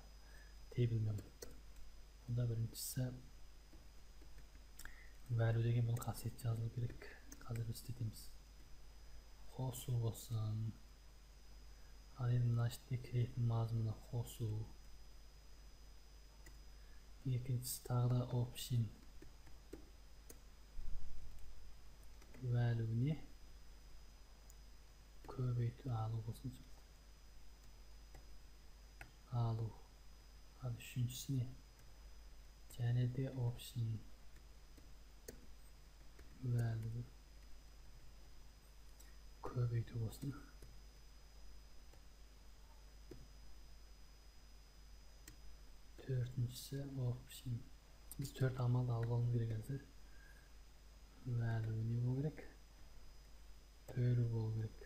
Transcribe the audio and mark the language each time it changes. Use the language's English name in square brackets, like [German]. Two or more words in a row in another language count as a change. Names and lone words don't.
[Kazakh] Тейбілмен. Бұнда біріншісі value деген бұл қасиет жазылу керек. Қазір біз істетеміз. Қосу болсын. Ал енді мына ішінде кіретін мазмұны қосу. Екіншісі тағы да [English] option value [Kazakh] не? Көбейту алу болсын. Алу. Ал үшіншісі не? Және де [English] option value [Kazakh] көбейту болсын. Төртіншісі option. Біз төрт амалды алып алуымыз керек әзір. Value не болу керек? Бөлу болу керек.